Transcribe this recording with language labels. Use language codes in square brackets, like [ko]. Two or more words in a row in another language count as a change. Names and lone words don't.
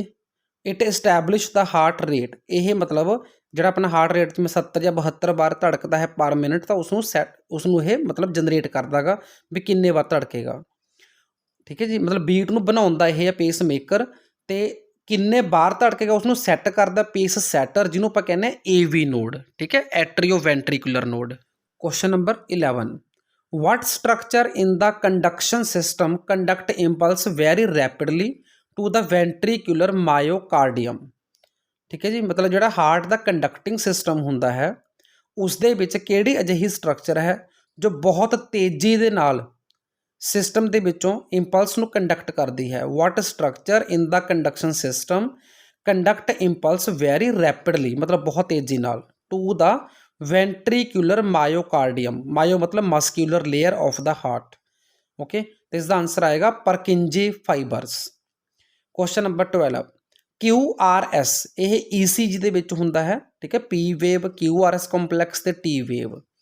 [en] it establish the heart rate, [pa] ਇਹ ਮਤਲਬ ਜਿਹੜਾ ਆਪਣਾ [en] heart rate [pa] ਜਿਵੇਂ 70 ਜਾਂ 72 ਵਾਰ ਧੜਕਦਾ ਹੈ [en] per minute, [pa] ਤਾਂ ਉਸਨੂੰ ਇਹ ਮਤਲਬ ਜਨਰੇਟ ਕਰਦਾ ਗਾ ਵੀ ਕਿੰਨੇ ਵਾਰ ਧੜਕੇਗਾ, ਠੀਕ ਹੈ ਜੀ। ਮਤਲਬ ਬੀਟ ਨੂੰ ਬਣਾਉਂਦਾ ਇਹ ਹੈ [en] pace maker, [pa] ਅਤੇ ਕਿੰਨੇ ਵਾਰ ਧੜਕੇਗਾ ਉਸਨੂੰ ਸੈੱਟ ਕਰਦਾ [en] pace setter, [pa] ਜਿਹਨੂੰ ਆਪਾਂ ਕਹਿੰਦੇ [en] AV node, [pa] ਠੀਕ ਹੈ, [en] atrio ventricular node. question number 11, what structure in the conduction system conduct impulse very rapidly to the ventricular myocardium, [pa] ਠੀਕ ਹੈ ਜੀ। ਮਤਲਬ ਜਿਹੜਾ ਹਾਰਟ ਦਾ [en] conducting system [pa] ਹੁੰਦਾ ਹੈ ਉਸ ਦੇ ਵਿੱਚ ਕਿਹੜੀ ਅਜਿਹੀ ਸਟਰਕਚਰ ਹੈ ਜੋ ਬਹੁਤ ਤੇਜ਼ੀ ਦੇ ਨਾਲ ਸਿਸਟਮ ਦੇ ਵਿੱਚੋਂ ਇੰਪਲਸ ਨੂੰ ਕੰਡਕਟ ਕਰਦੀ ਹੈ। [en] what structure in the conduction system conduct impulse very rapidly, [pa] ਮਤਲਬ ਬਹੁਤ ਤੇਜ਼ੀ ਨਾਲ, [en] to the ventricular myocardium, myo ਮਤਲਬ muscular layer of the heart, okay. [pa] ਤੇ ਇਸ ਦਾ ਆਨਸਰ ਆਏਗਾ [en] Purkinje fibers. question number [pa] 12, QRS ਇਹ ECG ਦੇ ਵਿੱਚ ਹੁੰਦਾ ਹੈ, ਠੀਕ ਹੈ, [en] P wave, QRS complex [pa] ਤੇ [en] T wave.